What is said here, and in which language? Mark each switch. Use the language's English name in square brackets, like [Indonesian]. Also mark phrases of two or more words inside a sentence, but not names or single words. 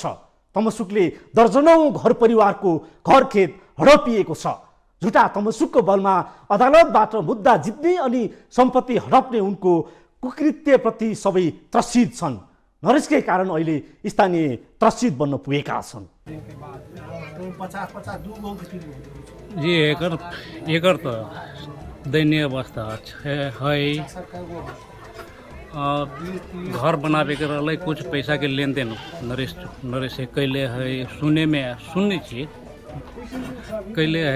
[Nepali] तमसुकले दर्जनौं घर परिवारको घरखेत हडपिएको छ। झुटा तमसुकको बलमा अदालतबाट मुद्दा जित्ने अनि सम्पत्ति हडप्ने उनको कुकृत्यप्रति सबै त्रसित छन्। नरेशकै कारण अहिले स्थानीय त्रसित बन्न पुगेका छन्। [Maithili] जी एकर तो दयनीय अवस्था है। घर बनावे के रहलै, कुछ पैसा के लेन देन नरेश से कैले है। सुनने छी कैले है।